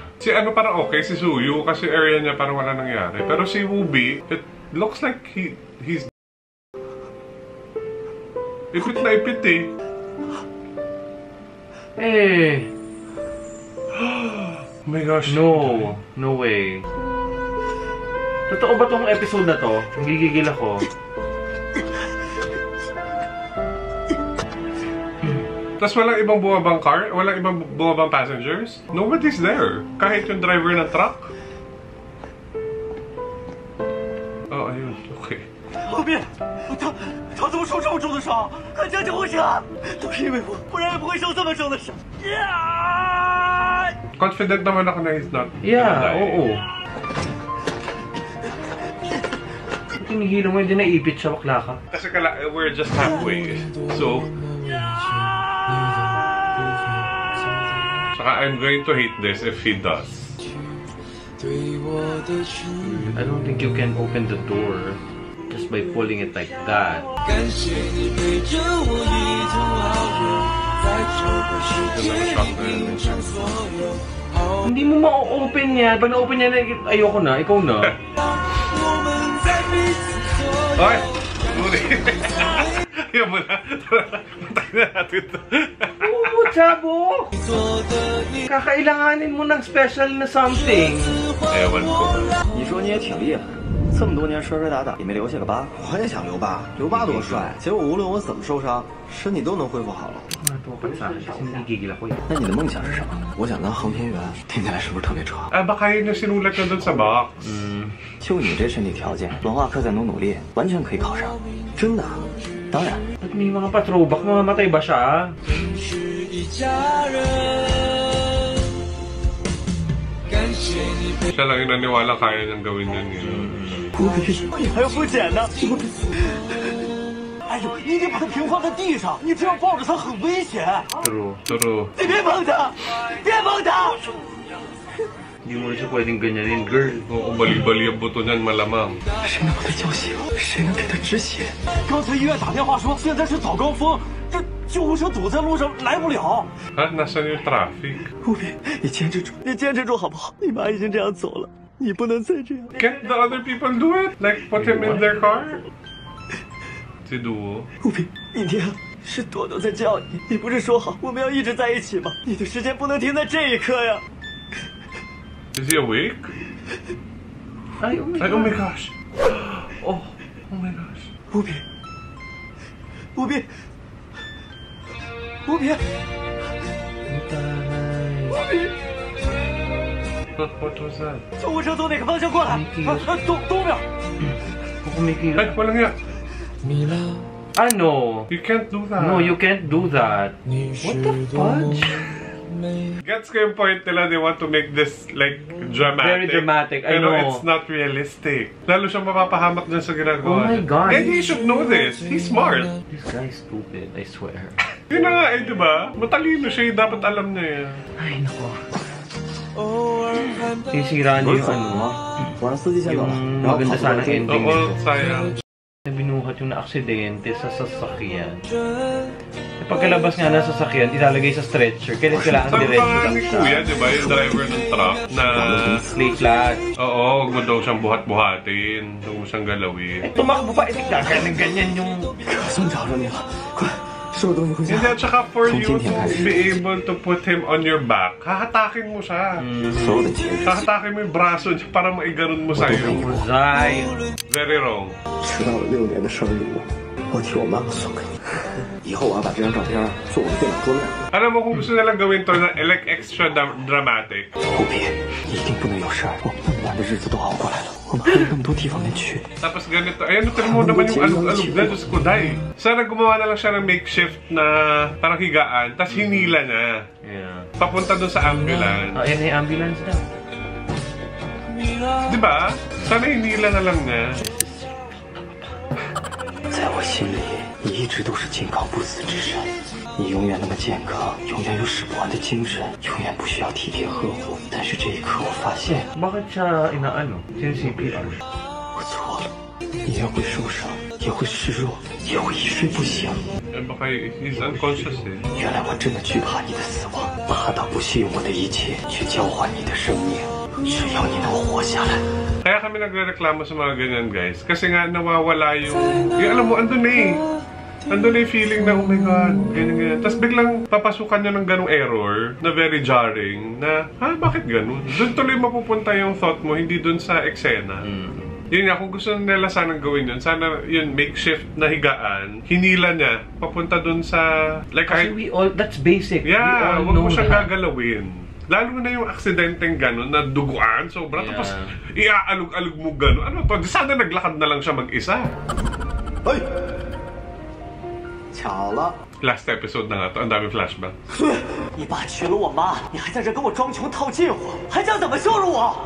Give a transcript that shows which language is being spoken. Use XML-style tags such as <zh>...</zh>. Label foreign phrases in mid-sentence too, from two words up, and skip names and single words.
<tl>Si ano parang okay, si Suyu, kasi area niya parang wala nangyari. Pero si Wooby,</tl> <en>it looks like he's...</en> <tl>Ipit na ipit eh.</tl> <en>Oh my gosh. No way.</en> <tl>Totoo ba tong episode na to? Gigigil ako. Tapos walang ibang bumabang car? Walang ibang bumabang passengers?</tl> <en>Nobody's there.</en> <tl>Kahit yung driver ng truck? Oh, ayun. Okay.</tl> <zh>后面，他怎么受这么重的伤？快叫救护车！都是因为我，不然也不会受这么重的伤。</zh> <tl>Confident naman ako na</tl> <en>he's not.</en> <tl>Oo. Tinigilo mo, hindi naipit siya, bakla ka.</tl> <en>Kasi we're just halfway. So, saka I'm going to hate this if he does. I don't think you can open the door just by pulling it like that.</en> <tl>Hindi mo ma-open yan. Pag na-open yan, ayoko na. Ikaw na. Ay! Ayaw mo na. Patay na natin ito. Oo, Chabo! Kakailanganin mo ng special na something. Ewan ko.</tl> <zh>你说你也挺厉害，这么多年摔摔打打也没留下个疤。我也想留疤，留疤多帅！结果无论我怎么受伤，身体都能恢复好了。那你的梦想是什么？我想当航天员，听起来是不是特别扯</zh> <tl>？baka yun yung sinulat na dun sa box.</tl> <zh>就你这身体条件，文化课再努力，完全可以考上。真的？当然。</zh> <tl>May mga patrobak, mamamatay ba siya? Siya lang yung naniwala kaya niyang gawin yun.</tl> <zh>你还要不捡呢？哎呦，你得把它平放在地上，你这样抱着它很危险。</zh> <en>True.</en> <zh>你别碰它，别碰它。</zh> <tl>Hindi mo siya pwedeng ganyanin, girl. Oo, bali-bali ang buto niyan, malamang.</tl> <zh>谁能把它叫醒？谁能给它止血？刚才医院打电话说现在是早高峰，这救护车堵在路上，来不了。</zh> <tl>Nasaan yung traffic?</tl> <zh>务必，你坚持住，你坚持住好不好？你妈已经这样走了，你不能再这样。</zh> <en>Can't the other people do it? Like, put him in their car?</en> <tl>Si Duo.</tl> <zh>务必，明天是朵朵在叫你，你不是说好我们要一直在一起吗？你的时间不能停在这一刻呀。</zh> <en>Is he awake? Ay, oh my gosh. Oh my gosh.</en> <zh>务必，务必，务必，务必。</zh> <en>What was that?</en> <zh>救护车从哪个方向过来？东边。</zh> <tl>Ay, walang nga. Ano?</tl> <en>You can't do that. No, you can't do that. What the fudge?</en> <tl>Gets ko yung point nila,</tl> <en>they want to make this like dramatic. Very dramatic, I know. Pero it's not realistic.</en> <tl>Lalo siyang mapapahamak dyan sa ginagawa.</tl> <en>Oh my God. And he should know this. He's smart. This guy's stupid, I swear.</en> <tl>Yun na nga eh, di ba? Matalino siya, dapat alam niya yan. Ay, nako. Sisira niyo yung ano, yung maganda sana ending nito. Oo, sayang. Binuhat yung na-aksidente sa sasakyan. Pagkalabas nga ng sasakyan, ilalagay sa stretcher. Kailangan diretso lang ni siya. Kuya, di ba? Yung driver ng truck na...</tl> <en>Lay flat.</en> <tl>Oo, huwag daw siyang buhat-buhatin. Huwag mo siyang galawin. Tumakbo pa, ganyan yung...</tl> <zh>算找着你了，快！</zh> <tl>Hindi, at saka</tl> <en>for you to be able to put him on your back,</en> <tl>hahatakin mo siya. Hahatakin mo yung braso niya para maigaron mo sa'yo.</tl> <en>Very wrong.</en> <zh>迟到了6年的生日礼物，我替我妈妈送给你。以后我要把这张照片做我的电脑桌面。</zh> <tl>Alam mo kung gusto nilang gawin to na like</tl> <en>extra dramatic.</en> <zh>务必一定不能有事儿，我们那么难的日子都熬过来了，我们还有那么多地方没去。</zh> <tl>Tapos ganito, ayun, tignan mo naman yung alug-alug na, Diyos ko, day. Sana gumawa na lang siya ng makeshift na parang higaan, tapos hinila na.</tl> <en>Yeah.</en> <tl>Papunta dun sa ambulance. Oh, yan yung ambulance na. Diba? Sana hinila na lang niya.</tl> <zh>在我心里，你一直都是金刚不死之身。你永远那么健康，永远有使不完的精神，永远不需要体贴呵护。但是这一刻，我发现，</zh> <tl>Bakit siya inaano? CPR?</tl> <zh>我错了。你也会受伤，也会示弱，也会一睡不醒。</zh> <en>Baka he's unconscious eh.</en> <zh>原来我真的惧怕你的死亡，怕到不惜用我的一切去交换你的生命，只要你能活下来。</zh> <tl>Kaya kami nagrereklamo sa mga ganyan guys. Kasi nga nawawala yung alam mo, andun eh. Andun na yung feeling na,</tl> <en>oh my god,</en> <tl>ganyan. Tapos biglang papasukan nyo ng ganong error na</tl> <en>very jarring</en> <tl>na, bakit ganun? Doon tuloy mapupunta yung thought mo, hindi doon sa eksena. Yun nga, kung gusto nila sanang gawin yun, sana yun, makeshift na higaan, hinila niya, papunta doon sa, like,</tl> <en>kasi that's basic. Yeah,</en> <tl>wag mo siyang gagalawin. Lalo na yung aksidenteng gano'n na duguan, sobra, tapos iaalog-alog mo gano'n. Ano to? Sana naglakad na lang siya mag-isa. Hoy!</tl> <zh>巧了</zh> <tl>Last episode na nga to, ang dami flashback.</tl> <zh>你爸娶了我妈，你还在这跟我装穷套近乎，还想怎么羞辱我？</zh>